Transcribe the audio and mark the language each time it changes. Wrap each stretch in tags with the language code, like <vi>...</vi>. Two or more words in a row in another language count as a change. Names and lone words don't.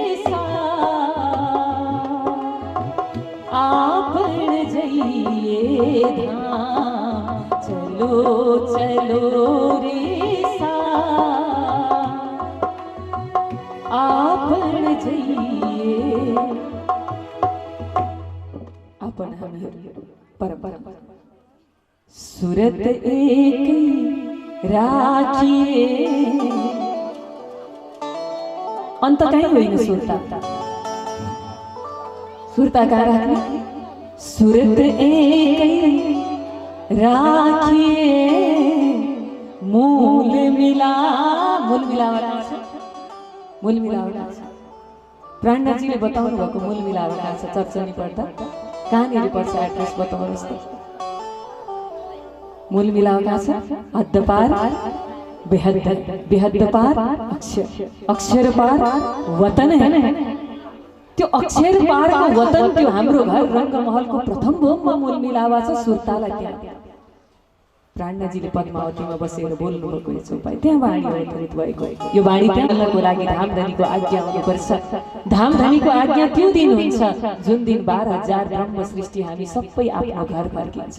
<hi>साथ आपन जइए धाम, चलो चलो रे साथ आपन जइए।</hi> <ne>अपन हामीहरू परम सुरत एक राखिए, अन्त कहीँ होइन सुरता, सुरता कहाँ राख्ने? सुरत एक राखिए, मूल मिलावट मूल मिलावट प्राणनाथजीले बताउनु भएको मूल मिलावट छ। चर्चनी पढ्दा कहाँनिर पर्छ एड्रेस बताउनुहोस् त। मूल मिलावट छ</ne> <hi>हद्दपार बेहद पार अक्षर, अक्षर पार वतन है।</hi> <ne>त्यो अक्षर पारको वतन त्यो हाम्रो घर रङ्गमहलको प्रथम भोगमा मूल मिलावट छ। सुरतालाई त्यहाँ प्राणनाथजीले पद्मावतीमा बसेर बोल्नुभएको यो चौपाई त्यहाँ वाणी अवतरित भएको। यो वाणी बोल्नको लागि धामधनीको आज्ञा हुनुपर्छ। धामधनीको आज्ञा त्यो दिन हुन्छ जुन दिन 12,000 ब्रह्म सृष्टि हामी सबै आफ्नो घर फर्किन्छ।</ne>